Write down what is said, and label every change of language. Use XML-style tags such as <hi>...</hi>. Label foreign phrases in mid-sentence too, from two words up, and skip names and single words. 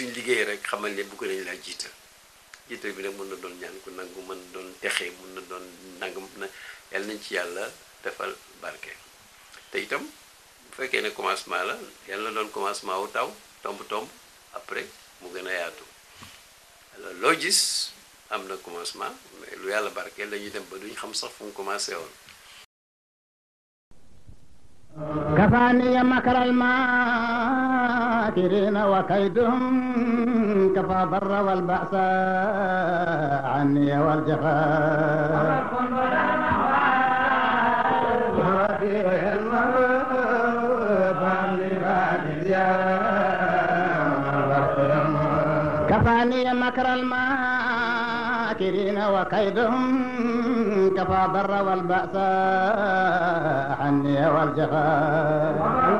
<wo>suñ liggéey rek xamal ne bëgg nañ laa jiital bi nag mën na doon ñaan ku nangu mën na doon texee mën na doon nangam na yàlla nañ ci yàlla defal barke te itam bu fekkee ne commencement la yàlla na doon commencement wu taw</wo> <fr>tomb après</fr> <wo>mu gën a yaatu alors loo gis am na</wo> <fr>commencement mais</fr> <wo>lu yàlla barke lañuy dem ba duñ xam sax fu mu commencé woon</wo> <ar>كفاني مكر الماكرين وكيدهم كفى ضر والبأس عني والجفاء كفاني مكر الماكرين وكيدهم كفى ضر والبأس عني والجفاء</ar>